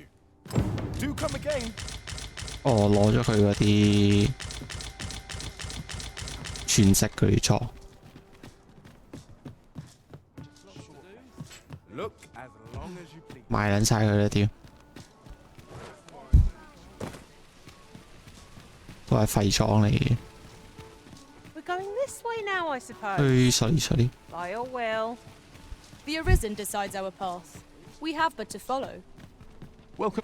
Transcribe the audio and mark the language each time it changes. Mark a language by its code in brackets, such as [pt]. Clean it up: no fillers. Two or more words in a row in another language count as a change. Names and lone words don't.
[en] Do come again. [yue] 哦，攞咗佢嗰啲全息嗰啲錯。 [en] Look as long as you please. [yue] 賣撚晒佢啦屌！都係廢廠嚟嘅。 [en] We're going this way now, I suppose. sorry. By your will. The Arisen decides our path. We have but to follow. Welcome.